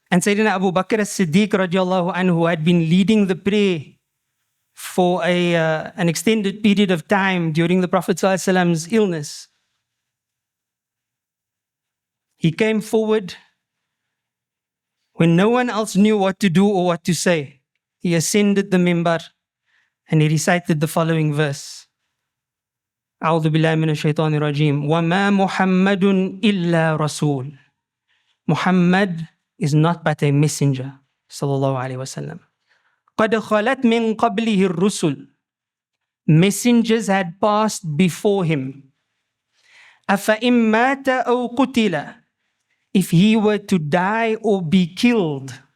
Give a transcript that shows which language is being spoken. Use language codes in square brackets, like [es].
[en] And Sayyidina Abu Bakr as-Siddiq radiallahu anhu had been leading the prayer for an extended period of time during the Prophet ﷺ's illness. He came forward when no one else knew what to do or what to say. He ascended the mimbar and he recited the following verse. [ar] أعوذ بالله من الشيطان الرجيم وما محمد إلا رسول. [en] Muhammad is not but a messenger. [ar] Sallallahu Alaihi Wasallam. قد خلت من قبله الرسل. [en] Messengers had passed before him. [ar] أفإن مات أو قتل. [en] If he were to die or be killed.